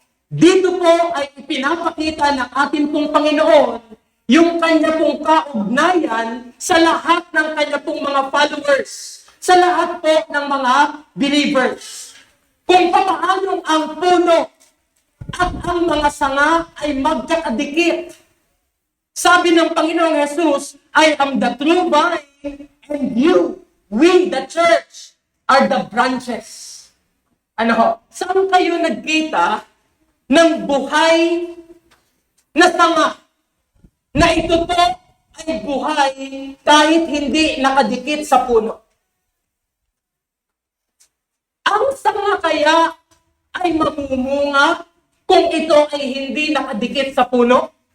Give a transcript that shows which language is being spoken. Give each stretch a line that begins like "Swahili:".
Filipino: Dito po ay ipinapakita ng ating pong Panginoon yung kanya pong kaugnayan sa lahat ng kanya pong mga followers, sa lahat po ng mga believers. Kung papaano ang puno at ang mga sanga ay magkakadikit. Sabi ng Panginoong Jesus,
English: I am the true vine and you, we the church, are the branches.
Filipino: Ano ho? Saan kayo nagkita ng buhay na sanga? Na ito po ay buhay kahit hindi nakadikit sa puno. Ang sanga kaya ay mamumunga kung ito ay hindi nakadikit sa puno?